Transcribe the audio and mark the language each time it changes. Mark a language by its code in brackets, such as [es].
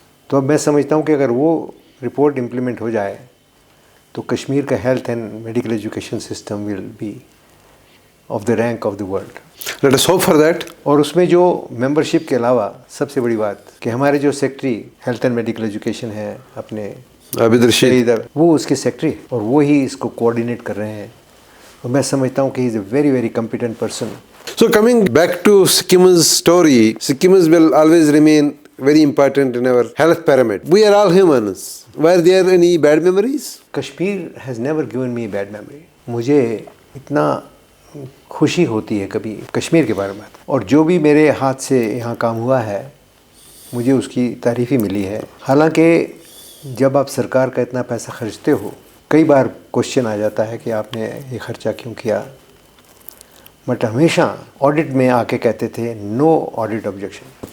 [ur] تو اب میں سمجھتا ہوں کہ اگر وہ رپورٹ امپلیمنٹ ہو جائے تو کشمیر کا health and medical education system [en] Will be of the rank of the world. Let us hope for that. [ur] اور اس میں جو ممبرشپ کے علاوہ سب سے بڑی بات کہ ہمارے جو secretary health and medical education ہے اپنے عابد رشید، وہ اس کے سیکٹری اور وہی اس کو کوآرڈینیٹ کر رہے ہیں، اور میں سمجھتا ہوں کہ [en] He is a very very competent person. So coming back to Sikim's story, Sikim's will always remain very important in our health pyramid. We are all humans. Were there any bad memories? Kashmir has never given me a bad memory. [ur] مجھے اتنا خوشی ہوتی ہے کبھی کشمیر کے بارے میں، اور جو بھی میرے ہاتھ سے یہاں کام ہوا ہے مجھے اس کی تعریف ہی ملی ہے. حالانکہ جب آپ سرکار کا اتنا پیسہ خرچتے ہو کئی بار کوشچن آ جاتا ہے کہ آپ نے یہ خرچہ کیوں کیا، بٹ ہمیشہ آڈٹ میں آ کے کہتے تھے [en] No audit objection.